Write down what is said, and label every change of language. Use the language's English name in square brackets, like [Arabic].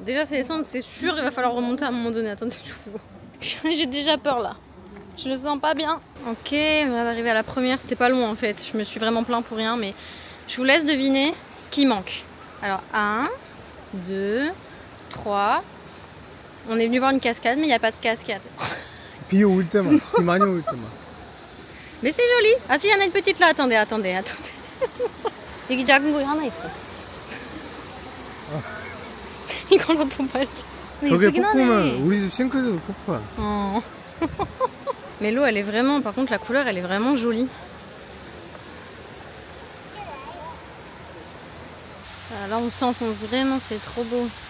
[French] Déjà ça descend, c'est sûr il va falloir remonter à un moment donné. Attendez, j'ai déjà peur là. Je le sens pas bien. Ok, on va arriver à la première. C'était pas loin en fait. Je me suis vraiment plaint pour rien. Mais je vous laisse deviner ce qui manque. Alors 1, 2, 3, On est venu voir une cascade, mais il n'y a pas de cascade. [Korean] 비 올 때만, 비 많이 올 때만. [French] Mais c'est joli. Ah si, il y en a une petite là. Attendez. [Korean] 여기 작은 거 하나 있어. 이걸로 더 말지. 저게 폭포면 우리 집 싱크대도 폭포야. [French] Mais l'eau, elle est vraiment... Par contre, la couleur, elle est vraiment jolie. Ah, là, on s'enfonce vraiment, c'est trop beau.